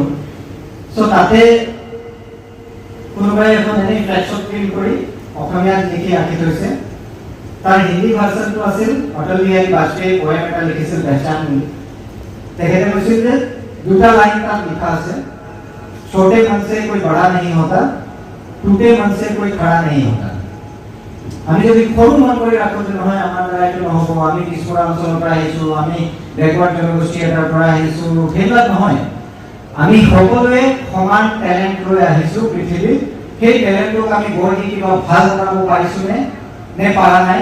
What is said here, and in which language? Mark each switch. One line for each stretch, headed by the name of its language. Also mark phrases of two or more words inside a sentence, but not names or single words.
Assamese: চ' তাতে কোনোবাই এখন এনেই ফ্লেক্সত প্ৰিণ্ট কৰি অসমীয়াত লিখি ৰাখি থৈছে। তাৰ হিন্দী ভাৰ্চনটো আছিল অটল বিহাৰী বাজপেয়ী পয়েম এটা লিখিছিল পেহচান বুলি। তেখেতে কৈছিল যে দুটা লাইন তাত লিখা আছে,
Hindi: छोटे मन से कोई बड़ा नहीं होता, टूटे मन से कोई खड़ा नहीं होता।
Assamese: আমি যদি সৰু মন কৰি ৰাখোঁ যে নহয় আমাৰ দ্বাৰা এইটো নহ'ব, আমি পিছপৰা অঞ্চলৰ পৰা আহিছোঁ, আমি বেকৱাৰ্ড জনগোষ্ঠী এটাৰ পৰা আহিছোঁ, সেইবিলাক নহয়। আমি সকলোৱে সমান টেলেণ্ট লৈ আহিছোঁ পৃথিৱীত। সেই টেলেণ্টটোক আমি গঢ় দি কিবা ভাল বনাব পাৰিছোঁনে নে পাৰা নাই?